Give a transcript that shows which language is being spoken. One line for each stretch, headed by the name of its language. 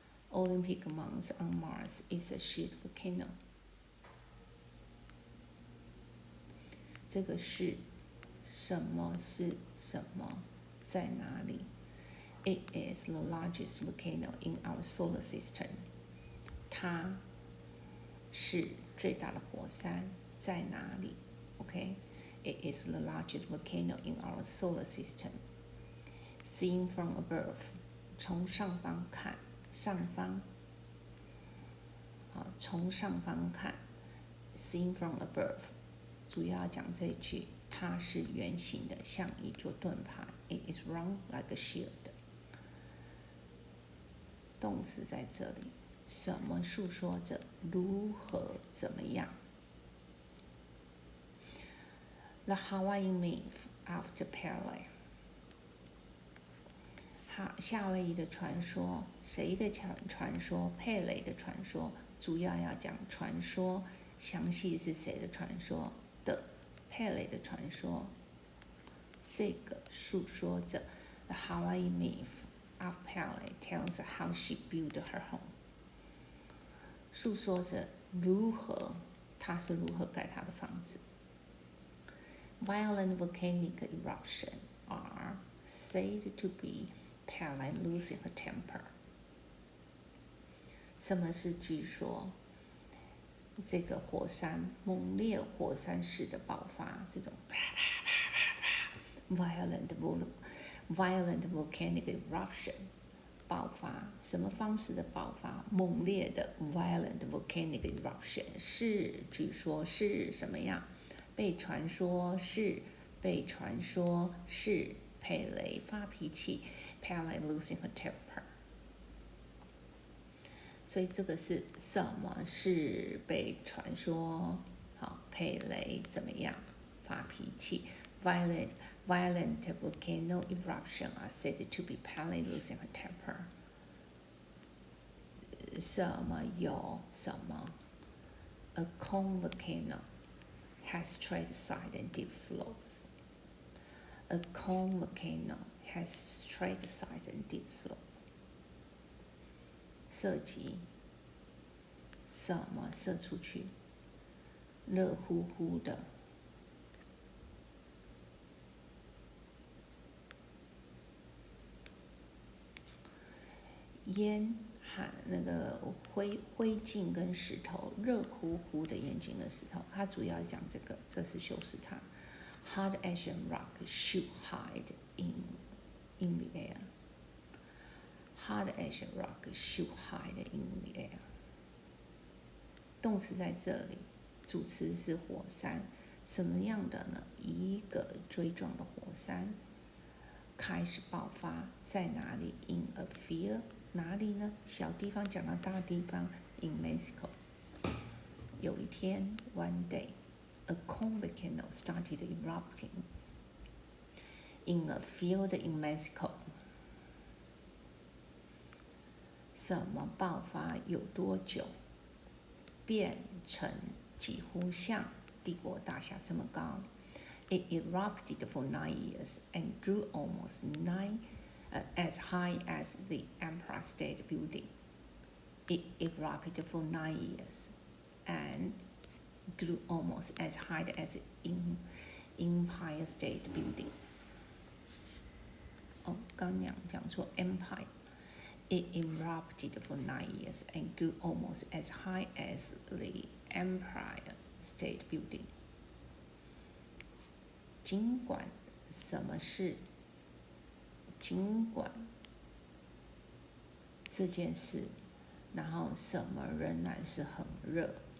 English: Olympic Mount on Mars is a sheet volcano。
Chinese: 这个是什么是什么在哪里？
English: It is the largest volcano in our solar system。
Chinese: 它是最大的火山在哪里
English: ？OK， It is the largest volcano in our solar system。 Seen from above，
Chinese: 从上方看，上方，好，从上方看 ，Seen from above， 主要讲这一句，它是圆形的，像一座盾牌。
English: It is round like a shield。
Chinese: 动词在这里。什么诉说着如何怎么样 ？
English: The Hawaiian myth after Pele。
Chinese: 夏威夷的传说，谁的传说？佩雷的传说，主要要讲传说，详细是谁的传说的？佩雷的传说。这个诉说着
English: The Hawaiian myth of Pele tells how she built her home。
Chinese: 诉说着如何，他是如何盖他的房子。
English: Violent volcanic eruptions are said to be Pele losing her temper。
Chinese: 什么是据说？这个火山猛烈火山式的爆发，这种
English: violent volcanic eruption。
Chinese: 爆发，什么方式的爆发？猛烈的
English: violent volcanic eruption
Chinese: 是，据说是什么样？被传说是，被传说是佩雷发脾气 ，
English: Pele losing her temper。
Chinese: 所以这个是什么是被传说？好，佩雷怎么样？发脾气
English: violent volcano eruption are said to be partly losing her temper.
Chinese: 什么有什么
English: A cone volcano has straight sides and deep slopes. A cone volcano has straight sides and deep slopes.
Chinese: 射击，什么射出去？热乎乎的。烟和那个灰烬跟石头，热乎乎的烟烬跟石头，它主要讲这个，这是修饰它。
English: Hard ash and rock shoot high in the air. Hard ash and rock shoot high in the air.
Chinese: 动词在这里，主词是火山，什么样的呢？一个锥状的火山开始爆发，在哪里 ？
English: In a field，
Chinese: 哪里呢？小地方讲到大地方 ，
English: in Mexico。
Chinese: 有一天
English: ，one day，a cone volcano started erupting in a field in Mexico。
Chinese: 什么爆发？有多久？变成几乎像帝国大厦这么高。
English: It erupted for 9 years and grew almost as high as the Empire State Building. It erupted for 9 years and grew almost as high as the Empire State Building.
Chinese: 刚讲错
English: Empire。It erupted for 9 years and grew almost as high as the Empire State Building.
Chinese: 尽管什么事，尽管这件事，然后什么仍然是很热。